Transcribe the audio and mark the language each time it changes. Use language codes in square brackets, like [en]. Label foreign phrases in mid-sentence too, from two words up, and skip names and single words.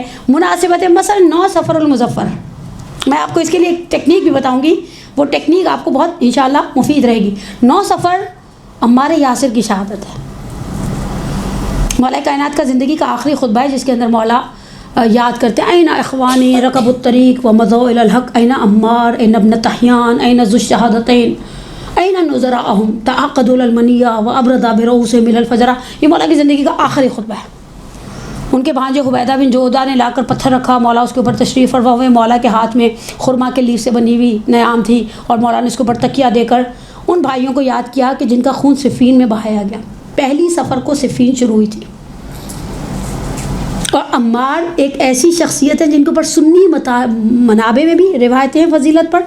[ur] مناسبت مثلا 9 صفر المظفر، میں آپ کو اس کے لیے ایک ٹیکنیک بھی بتاؤں گی، وہ ٹیکنیک آپ کو بہت انشاءاللہ مفید رہے گی. 9 صفر عمار یاسر کی شہادت ہے. مولا کائنات کا زندگی کا آخری خطبہ ہے جس کے اندر مولا یاد کرتے ہیں [ar] این اخوانی رکب الطریق و مضوا الی الحق، این عمار، این ابن تحیان، این ذو الشہادتین، این نظراءہم تعقدوا المنیہ و ابردا برؤوسہم الی الفجر. [ur] یہ مولا کی زندگی کا آخری خطبہ ہے. ان کے بھانجے عبیدہ بن جودہ نے لا کر پتھر رکھا، مولا اس کے اوپر تشریف فرما ہوئے. مولا کے ہاتھ میں خرما کے لیف سے بنی ہوئی نیام تھی اور مولا نے اس کے اوپر تکیہ دے کر ان بھائیوں کو یاد کیا کہ جن کا خون صفین میں بہایا گیا. پہلی سفر کو صفین شروع ہوئی تھی. اور عمار ایک ایسی شخصیت ہے جن کے اوپر سنی منابع میں بھی روایتیں ہیں فضیلت پر.